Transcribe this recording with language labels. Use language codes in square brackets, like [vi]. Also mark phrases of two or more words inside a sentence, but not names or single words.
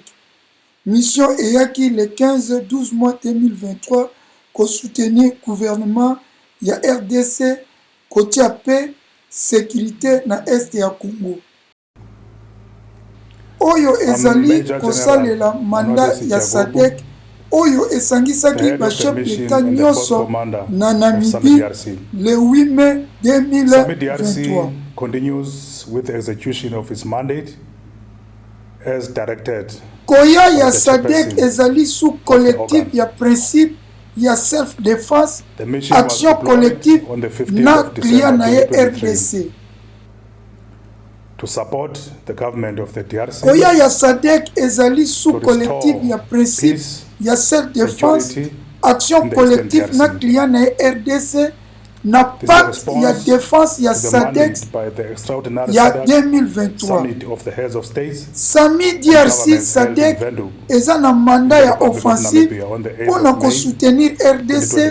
[ln] Mission eyaki [fr] le 15-12 mois 2023 [ln] ko soutenir gouvernement ya RDC kotia [fr] paix sécurité [ln] na est ya Congo. Oyo ezali kosalela mandat ya Sadek oyo esangisaki [fr] bachef d'État [ln] nyonso na Namibie [fr] le 8 mai 2023. [en] Continues with the execution of its mandate as directed. [ln] Koya ya Sadek ezali [fr] sous collectif [ln] ya principe ya self-défense, [fr] action collective [ln] na client na ye RDC. [en] To support the government of the DRC. [ln] Koya ya Sadek ezali [fr] sous collectif [ln] ya principe ya self-défense, [fr] action collective [ln] na client na ye RDC na pacte ya défense ya Sadek ya 2023. Sami DRC Sadek eza na mandat ya offensive mpona kosoutenir RDC